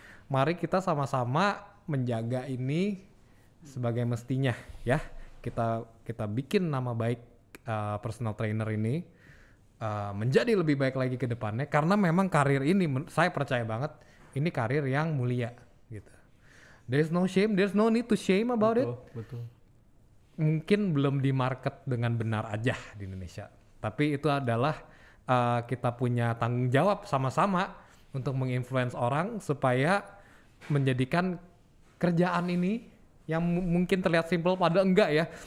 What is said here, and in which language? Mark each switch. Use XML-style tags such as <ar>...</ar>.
<id>Mari kita sama-sama menjaga ini sebagai mestinya ya. Kita bikin nama baik personal trainer ini menjadi lebih baik lagi ke depannya, karena memang karir ini saya percaya banget ini karir yang mulia gitu.</id> <en>There's no shame, there's no need to shame about it.</en> <id>Betul. Mungkin belum di market dengan benar aja di Indonesia. Tapi itu adalah kita punya tanggung jawab sama-sama untuk menginfluence orang supaya menjadikan kerjaan ini yang mungkin terlihat simple padahal enggak ya.</id>